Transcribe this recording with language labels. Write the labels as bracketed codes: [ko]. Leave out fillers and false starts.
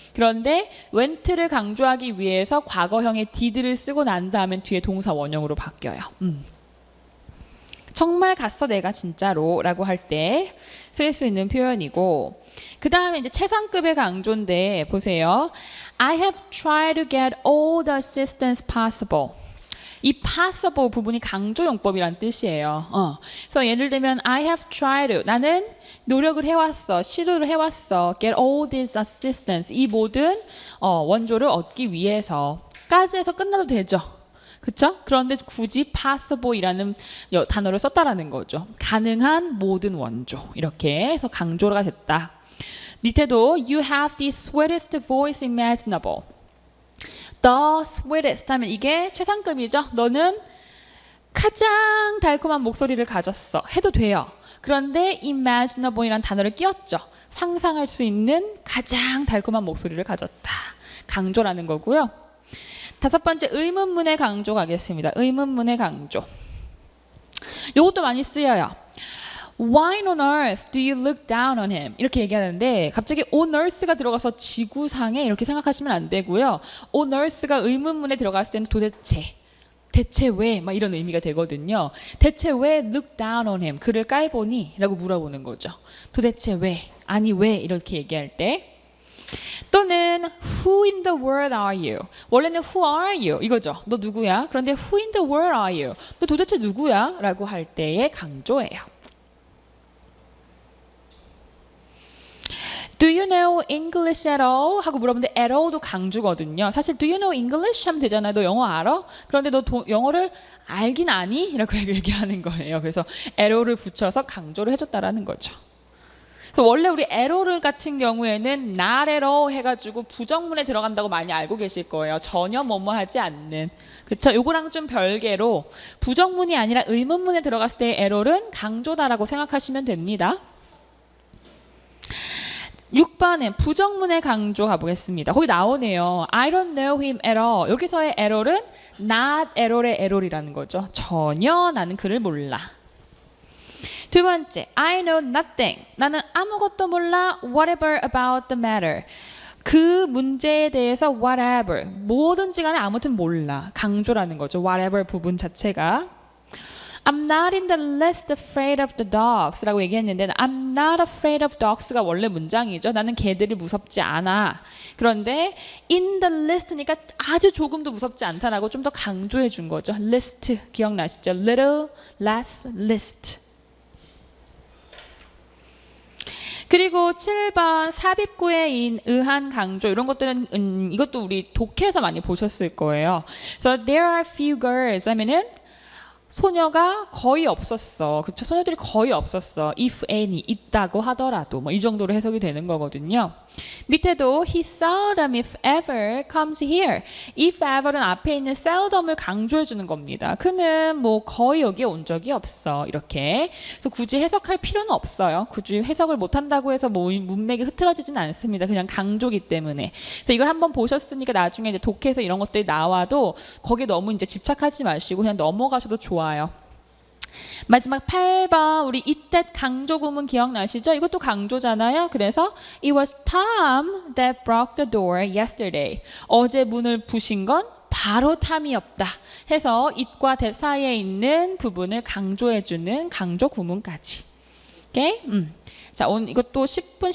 [ko] 그런데 went를 강조하기 위해서 과거형의 did를 쓰고 난 다음엔 뒤에 동사 원형으로 바뀌어요. 정말 갔어 내가 진짜로 라고 할 때 쓸 수 있는 표현이고, 그 다음에 이제 최상급의 강조인데 보세요. [en] I have tried to get all the assistance possible. [ko] 이 possible 부분이 강조용법이란 뜻이에요. 그래서 예를 들면 [en] I have tried to, [ko] 나는 노력을 해왔어, 시도를 해왔어. [en] get all this assistance, [ko] 이 모든 원조를 얻기 위해서까지 해서 끝나도 되죠. 그쵸? 그런데 굳이 possible이라는 단어를 썼다라는 거죠. 가능한 모든 원조, 이렇게 해서 강조가 됐다. 밑에도 [en] you have the sweetest voice imaginable. [ko] the sweetest 하면 이게 최상급이죠. 너는 가장 달콤한 목소리를 가졌어 해도 돼요. 그런데 imaginable이라는 단어를 끼웠죠. 상상할 수 있는 가장 달콤한 목소리를 가졌다. 강조라는 거고요. 다섯 번째, 의문문의 강조 가겠습니다. 의문문의 강조. 이것도 많이 쓰여요. [en] Why on earth do you look down on him? [ko] 이렇게 얘기하는데 갑자기 on earth가 들어가서 지구상에 이렇게 생각하시면 안 되고요. on earth가 의문문에 들어갔을 때는 도대체, 대체 왜? 막 이런 의미가 되거든요. 대체 왜 [en] look down on him? [ko] 그를 깔보니? 라고 물어보는 거죠. 도대체 왜? 아니 왜? 이렇게 얘기할 때. 또는 [en] Who in the world are you? [ko] 원래는 [en] Who are you? [ko] 이거죠. 너 누구야? [en] 그런데 Who in the world are you? [ko] 너 도대체 누구야? 라고 할 때의 강조예요. [en] Do you know English at all? [ko] 하고 물어보는데 at all도 강조거든요. 사실 [en] do you know English? [ko] 하면 되잖아요. 너 영어 알아? 그런데 너 영어를 알긴 아니? 라고 얘기하는 거예요. 그래서 at all을 붙여서 강조를 해줬다라는 거죠. 원래 우리 at all 같은 경우에는 [en] not at all [ko] 해가지고 부정문에 들어간다고 많이 알고 계실 거예요. 전혀 뭐뭐 하지 않는. 그쵸? 요거랑 좀 별개로 부정문이 아니라 의문문에 들어갔을 때의 at all은 강조다라고 생각하시면 됩니다. 6번에 부정문의 강조 가보겠습니다. 거기 나오네요. [en] I don't know him at all. [ko] 여기서의 at all은 not at all의 at all이라는 거죠. 전혀 나는 그를 몰라. 두 번째, [en] I know nothing. [ko] 나는 아무것도 몰라. [en] Whatever about the matter. [ko] 그 문제에 대해서 whatever. 뭐든지 간에 아무튼 몰라. 강조라는 거죠. whatever 부분 자체가. [en] I'm not in the least afraid of the dogs [ko] 라고 얘기했는데 [en] I'm not afraid of dogs가 원래 문장이죠. [ko] 나는 개들이 무섭지 않아. 그런데 in the least니까 아주 조금도 무섭지 않다라고 좀 더 강조해 준 거죠. [en] list [ko] 기억나시죠? [en] little less list. [ko] 그리고 7번 삽입구의 의한 강조 이런 것들은 이것도 우리 독해에서 많이 보셨을 거예요. 그래서 [en] there are few girls [ko] 하면은 소녀가 거의 없었어. 그쵸? 소녀들이 거의 없었어. [en] if any [ko] 있다고 하더라도 뭐 이 정도로 해석이 되는 거거든요. 밑에도 [en] he seldom if ever comes here. [ko] if ever는 앞에 있는 seldom을 강조해 주는 겁니다. 그는 뭐 거의 여기에 온 적이 없어. 이렇게. 그래서 굳이 해석할 필요는 없어요. 굳이 해석을 못 한다고 해서 뭐 문맥이 흐트러지진 않습니다. 그냥 강조기 때문에. 그래서 이걸 한번 보셨으니까 나중에 이제 독해에서 이런 것들이 나와도 거기에 너무 이제 집착하지 마시고 그냥 넘어가셔도 좋아요. 마지막 8번 우리 이때 강조 구문 기억나시죠? 이것도 강조잖아요. [en] 그래서 It was Tom that broke the door yesterday. [ko] 어제 문을 부신 건 바로 탐이었다 해서 it과 that 사이에 있는 부분을 강조해주는 강조 구문까지. 오케이? 자, 오늘 이것도 10분